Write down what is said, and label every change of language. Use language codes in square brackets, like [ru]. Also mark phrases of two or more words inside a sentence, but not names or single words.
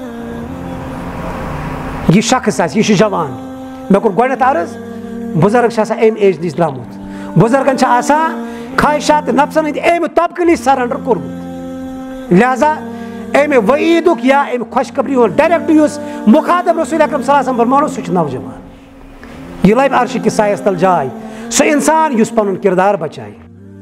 [ks] یہ شخص آسہِ یہ چھُ جوان مےٚ کوٚر گۄڈنٮ۪تھ عرض بُزرگ چھِ آسان امہِ ایج نِش درٛامُت بُزرگن چھِ آسان خواہشات نفسن ہٕنٛدۍ امہِ طبقہٕ نِش سرنڈر کوٚرمُت لہذا امہِ وعیٖدُک یا امہِ خۄشخبری ہُنٛد ڈایریکٹ یُس مُخاطب رسول اکرم [ar] صلی اللہ علیہ وسلم [ks] فرماونو سُہ چھُ نوجوان یہ لبہِ عرشہِ کِس سایس تل جاے سُہ انسان یُس پنُن کردار بچایہِ